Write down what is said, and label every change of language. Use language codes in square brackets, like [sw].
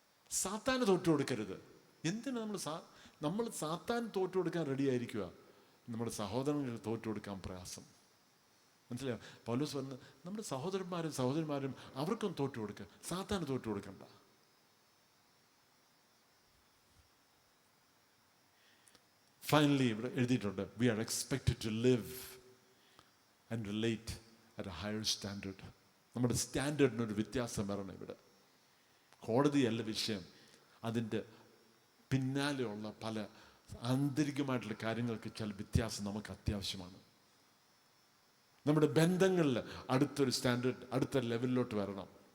[ml] സാത്താന് തോറ്റു കൊടുക്കരുത്. എന്തിനാ നമ്മൾ സാത്താൻ തോറ്റു കൊടുക്കാൻ റെഡി ആയിരിക്കുക, നമ്മുടെ സഹോദരങ്ങൾ തോറ്റു കൊടുക്കാൻ പ്രയാസം. മനസ്സിലായോ? പൗലോസ് പറഞ്ഞത് നമ്മുടെ സഹോദരന്മാരും അവർക്കും തോറ്റു കൊടുക്കുക, സാത്താന് തോറ്റു കൊടുക്കണ്ട. ഫൈനലി ഇവിടെ എഴുതിയിട്ടുണ്ട്, [en] we are expected to live and relate at a higher standard. [ml] നമ്മുടെ സ്റ്റാൻഡേർഡിനൊരു വ്യത്യാസം വരണം ഇവിടെ. കോടതിയല്ല വിഷയം, അതിൻ്റെ പിന്നാലെയുള്ള പല ആന്തരികമായിട്ടുള്ള കാര്യങ്ങൾക്ക് ചില വ്യത്യാസം നമുക്ക് അത്യാവശ്യമാണ്. നമ്മുടെ ബന്ധങ്ങളിൽ അടുത്തൊരു സ്റ്റാൻഡേർഡ്, അടുത്ത ലെവലിലോട്ട് വരണം.